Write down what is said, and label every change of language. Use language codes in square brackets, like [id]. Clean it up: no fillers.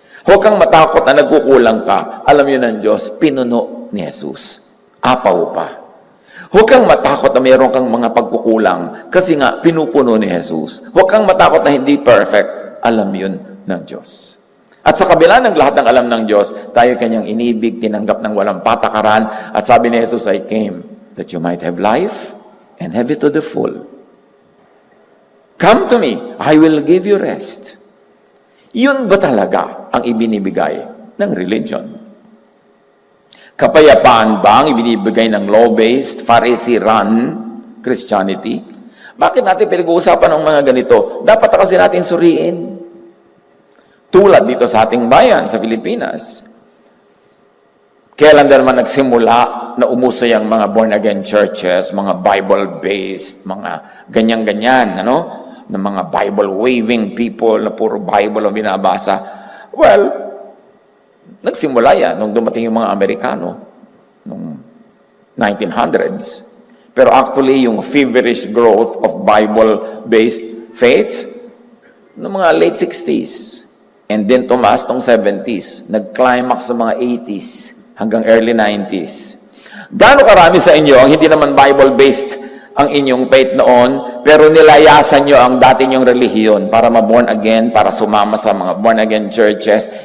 [tl] Huwag kang matakot na nagkukulang ka. Alam yun ng Diyos. Pinuno ni Jesus. Apaw pa. Huwag kang matakot na mayroon kang mga pagkukulang kasi nga pinupuno ni Jesus. Huwag kang matakot na hindi perfect. Alam yun ng Diyos. At sa kabila ng lahat ng alam ng Diyos, tayo kanyang inibig, tinanggap ng walang patakaran. At sabi ni Jesus, [en] I came that you might have life and have it to the full. Come to me, I will give you rest. [tl] Yun ba talaga ang ibinibigay ng religion? Kapayapaan ba ang ibinibigay ng law-based, Pharisee-run Christianity? Bakit natin pinag-uusapan ng mga ganito? Dapat kasi natin suriin. Tulad dito sa ating bayan, sa Pilipinas. Kailan naman nagsimula na umuso yung mga born-again churches, mga Bible-based, mga ganyan-ganyan, na mga Bible-waving people na puro Bible ang binabasa. Well, nagsimula yan nung dumating yung mga Amerikano noong 1900s. Pero actually, yung [en] feverish growth of Bible-based faiths [tl] noong mga late 60s. And then tumaas tong 70s. Nag-climax sa mga 80s hanggang early 90s. Gaano karami sa inyo ang hindi naman Bible-based ang inyong faith noon, pero nilayasan nyo ang dati nyong relihiyon para ma-born again, para sumama sa mga born-again churches.